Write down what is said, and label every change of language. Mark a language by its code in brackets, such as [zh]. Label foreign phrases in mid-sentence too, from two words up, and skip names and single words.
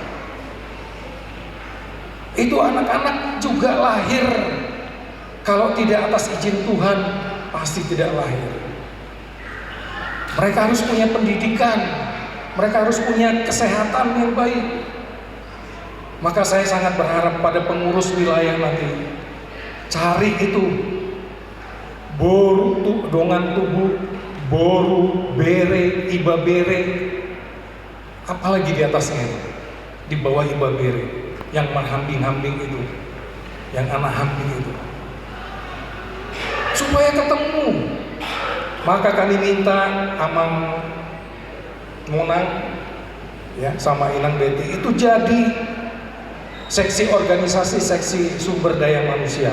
[id] Itu anak-anak juga lahir, kalau tidak atas izin Tuhan, pasti tidak lahir. Mereka harus punya pendidikan, mereka harus punya kesehatan yang baik. Maka saya sangat berharap pada pengurus wilayah nanti, cari itu [bbc] boru dongan tubuh, boru, bere, iba bere, [id] apalagi di atasnya itu, di bawah [bbc] iba bere, [id] yang menghambing-hambing itu, yang anak hambing itu, supaya ketemu. Maka kami minta Amang Monang ya sama Inang Betty itu jadi seksi organisasi, seksi sumber daya manusia.